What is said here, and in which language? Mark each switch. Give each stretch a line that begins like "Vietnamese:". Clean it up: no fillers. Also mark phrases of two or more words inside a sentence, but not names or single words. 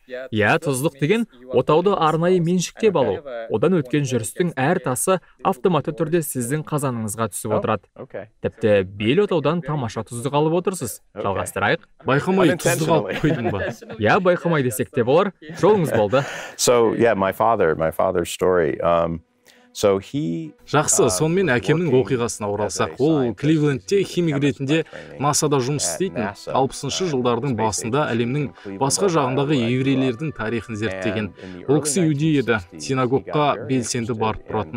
Kazakh: Иә, тұздық деген отауды арнайы меншіктеп алу. Одан өткен жүрістің әр тасы автоматты түрде сіздің қазаныңызға түсіп отырады. Тіпті бел отаудан тамаша тұздық алып отырсыз. Жалғастырайық. Байқамай тұздық алып қойдың ба? Иә, байқамай десек те болар. Жолыңыз болды.
English: So, yeah, my father's story.
Kazakh: Жақсы, сонымен әкемнің оқиғасына оралсақ, ол Кливлендте химик ретінде НАСАда жұмыс істейтін. 60-шы жылдардың басында әлемнің басқа жағындағы еврейлердің тарихын зерттеген. Ол кісі иудей еді, синагогқа белсенді барып тұратын.